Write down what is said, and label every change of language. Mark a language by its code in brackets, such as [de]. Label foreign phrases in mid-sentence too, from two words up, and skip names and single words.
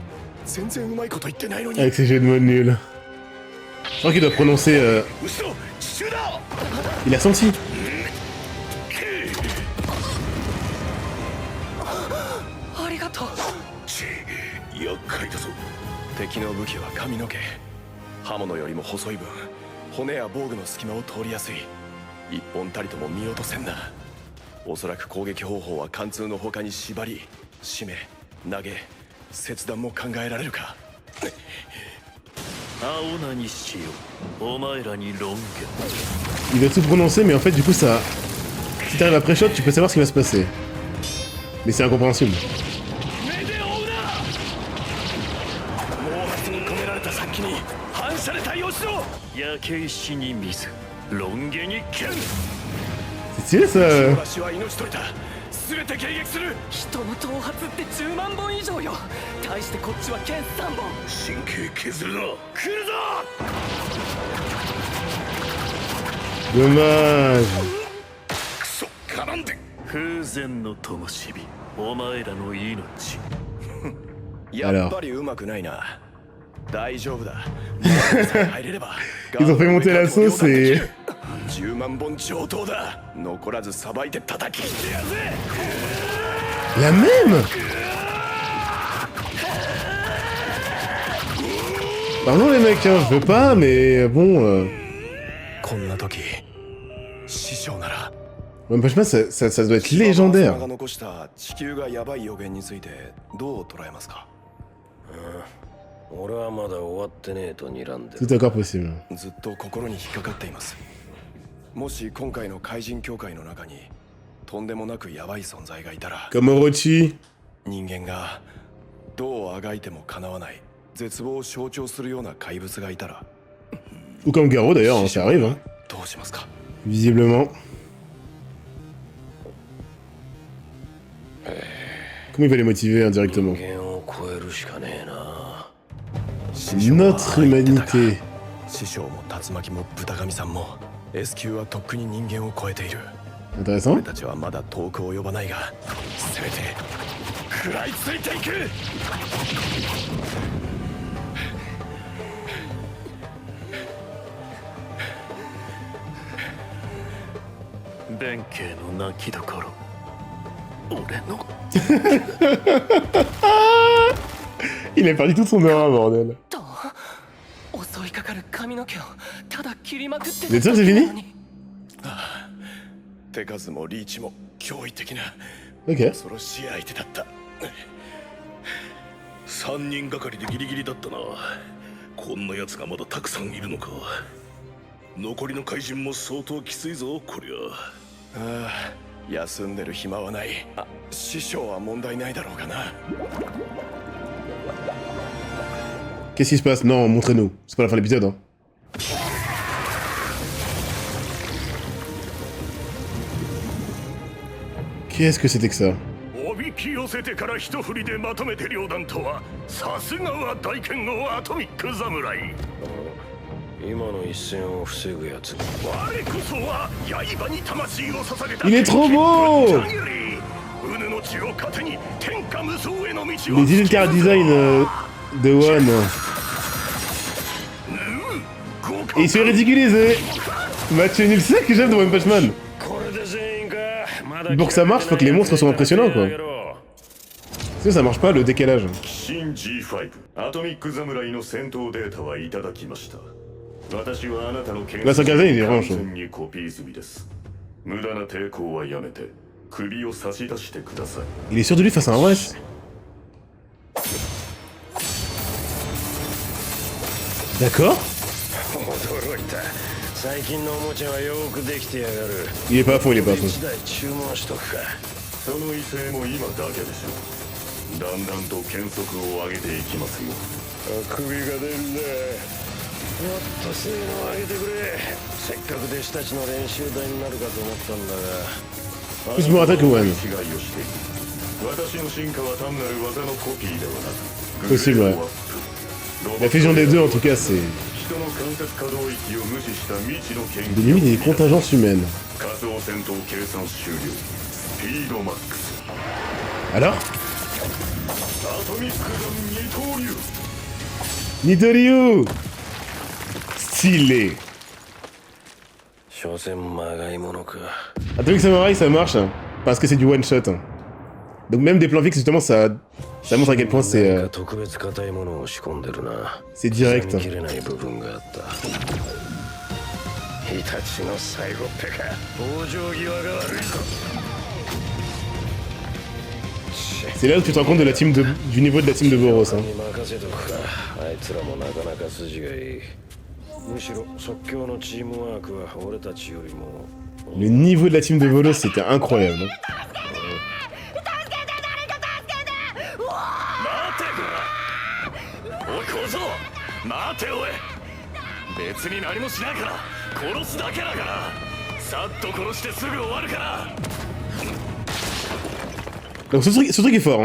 [ja] 全然うまいこと言ってないのに。 [fr] Avec ses jeux de mots nuls. Je crois qu'il doit prononcer. [ja] 後ろ、地中だ。 [fr] Il a senti. [ja] ありがとう。厄介だぞ。敵の武器は髪の毛。刃物よりも細い分、骨や防具の隙間を通りやすい。一本たりとも見落とせんな。おそらく攻撃方法は貫通の他に縛り、締め、投げ、切断も考えられるか。青菜にしようお前らにロン [fr] Il doit tout prononcer, mais en fait, du coup, ça. Si t'arrives après shot, tu peux savoir ce qui va se passer. Mais c'est incompréhensible. [ja] 毛髪に込められた殺気に反射で対応しろ。焼け石に水ロン毛に剣 [fr] C'est stylé ça. [ja] 私は命取りだ。全て迎撃する。人の頭髪って10万本以上よ。対してこっちは剣3本。神経削るな。来るぞ。 [fr] Dommage. [ja] クソ絡んで。風前の灯火お前らの命。やっぱりうまくないな。大丈夫だ。入れれば [fr] Ils ont fait monter la sauce et. [ja] 10 万本上等だ。残らずさばいて叩き切ってやるぜ。 [fr] La même. Pardon les mecs, hein, je veux pas, mais bon. [ja] こんな時、師匠なら。 [fr] Ouais, mais je pense que ça doit être légendaire. [ja] が残した地球がやばい予言についてどう捉えますか。俺はまだ終わってねえと睨んで [fr] Tout encore possible. [ja] ずっと心に引っかかっています。もし今回の怪人協会の中にとんでもなくやばい存在がいたら、 [fr] Comme Orochi. [ja] 人間がどうあがいてもかなわない絶望を象徴するような怪物がいたら、 [fr] Ou comme Garo d'ailleurs, hein, ça arrive. Hein. [ja] どうしますか。 [fr] Visiblement. Comment il va les motiver indirectement? [ja] 人間を超えるしかねえな。 [fr] Notre humanité. [ja] 師匠も竜巻も豚神さんも S 級はとっくに人間を超えている。 [fr] Intéressant. [ja] 俺たちはまだ遠く及ばないが、せめて食らいついていく。弁慶の泣きどころ俺の [fr] Il a perdu toute son aura, bordel. [ja] と襲いかかる髪の毛をただ切りまくって [fr] Mais ça, c'est fini? [ja] 手数もリーチも驚異的な Ok. 恐ろしい相手だった。 3人がかりでギリギリだったな。こんな奴がまだたくさんいるのか。残りの怪人も相当きついぞこりゃ。ああ、休んでる暇はない。あ、師匠は問題ないだろうかな。 [fr] Qu'est-ce qui se passe? Non, montrez-nous. C'est pas la fin de l'épisode, hein. Qu'est-ce que c'était que ça? [ja] おびき寄せてから一振りでまとめて両断とはさすがは大剣豪アトミック侍。今の一戦を防ぐやつ。我こそは刃に魂を捧げた。 [fr] Il est trop beau! [ja] うぬの血を糧に天下無双への道を。 [fr] Les [en] digital design [fr] de One. Et il se fait ridiculiser! Match nul sec que j'aime de One Punch Man! Pour que ça marche, faut que les monstres soient impressionnants, quoi. Sinon ça marche pas le décalage. [ja] 新 G5 アトミック侍の戦闘データはいただきました。私はあなたの研究を完全にコピー済みです。無駄な抵抗はやめて首を差し出してください。 [fr] Il est sûr de lui face à un Wes. D'accord. [ja] 驚いた。最近のおもちゃはよくできてやがる。 [fr] Il est pas à fond, il est pas à fond. [ja] 1 台注文しとくか。その威勢も今だけでしょう。だんだんと検測を上げていきますよ。首が出るね。もっと性能を上げてくれ。せっかく弟子たちの練習台になるかと思ったんだが。 [fr] Plus me attaque Owen. [ja] 違いをしている。私の進化は単なる技のコピーではなく、 [fr] Possible, ouais. La fusion des deux, en tout cas, c'est... [ja] 人の感覚可動域を無視した未知の研 [fr] De limite, il y a des contingences humaines. [ja] 仮想戦闘計算終了。スピードマックス。 [fr] Alors [ja] アトミックガン二刀流。 [fr] Nidoryu. Stylé. [ja] 所詮まがいものか。 [fr] Atomic Samurai, ça marche, hein, parce que c'est du one-shot. Hein. Donc même des plans fixes, justement, ça montre à quel point c'est... [ja] 特別硬いものを仕込んでるな。 [fr] c'est direct. [ja] 刻みきれない部分があった。イタチの最後ってか。往生際が悪いぞ。 [fr] C'est là où tu te rends compte de la team du niveau de la team de Boros. Hein. [ja] に任せとくか。あいつらもなかなか筋がいい。むしろ即興のチームワークは俺たちよりも。 [fr] Le niveau de la team de Boros, c'était incroyable. Hein. [ja] おい小僧待ておい。別に何もしないから殺すだけだから。さっと殺してすぐ終わるから。 [fr] Donc ce truc est fort, hein.